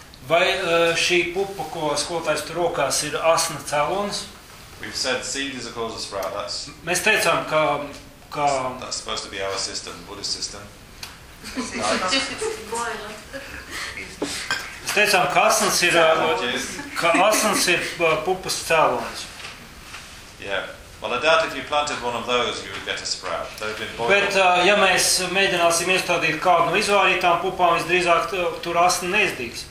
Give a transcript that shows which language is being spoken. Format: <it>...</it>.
<lv>Vai šī pupa, ko skolotājs tur rokās, ir asna cēlons?</lv> <en>We've said seed is a causal sprout. That's.</en> <lv>Mēs teicām, ka ka</lv> <en>that's supposed to be our system, Buddhist system.</en> <lv>Mēs teicām, ka asnas ir pupas cēlons.</lv> <en>Yeah. Well, I doubt if you planted one of those, you would get a sprout. They've been boiled.</en> <lv>Bet ja mēs mēģināsim iestādīt kādu no izvārītām pupām, visdrīzāk tur asna neizdīgs.</lv>